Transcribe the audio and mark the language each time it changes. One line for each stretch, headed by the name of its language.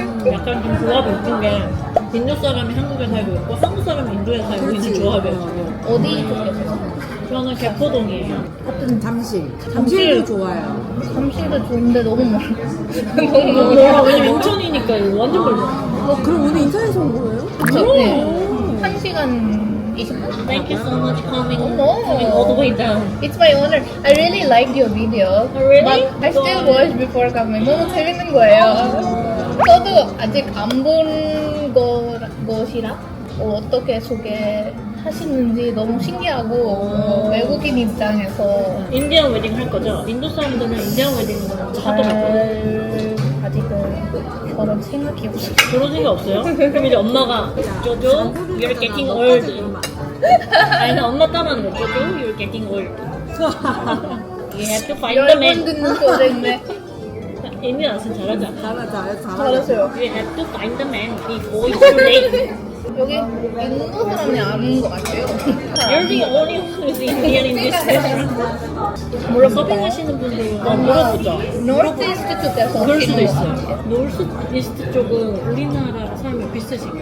Korean: 약간 좀 조합이 웃긴 게 인도 사람이 한국에 살고 있고 한국 사람이 인도에 살고 있는 조합이에요. 어디 쪽에서요? 저는 개포동이에요. 같은 잠실. 잠실도 좋아요. 잠실도 좋은데 너무 멀어. 왜냐면 인천이니까 이거 완전 멀잖아. 그럼 오늘 인천에서 온 거예요? 네. 1시간 20분?
English: Thank you so much coming Oh, coming all the way down. It's my honor. I really liked your video. Really? But I still watched before coming.
Korean: 너무 재밌는 거예요. 저도 아직 안 본 것이라 어떻게 소개하시는지 너무 신기하고 외국인 입장에서 인디언 웨딩 할 거죠? 인도 사람들은 인디언 웨딩을 하더라고요. 아직은 결혼 생각이 없어요. 그런 생각 없어요? 그럼 이제 엄마가 쪼쪼,
English: you're getting old.
Korean: 아니 나 엄마 따라하는 거 쪼쪼,
English: you're getting old. You have to find the
Korean: 10번
English: man.
Korean: 듣는 소리인데 인디 나선 잘하지 않아? 잘하자. 잘하세요.
English: You have to find the man before it's too late.
Korean: 여기 인도 사람이 아는 것 같아요.
English: You're the only one who's Indian in this restaurant.
Korean: 몰라 서빙하시는 분들은 물어보죠. 노스 이스트 쪽에서 그럴 수도 오시는 것 있어요. 같아요. 노스 이스트 쪽은 우리나라 삶이 비슷하신가요?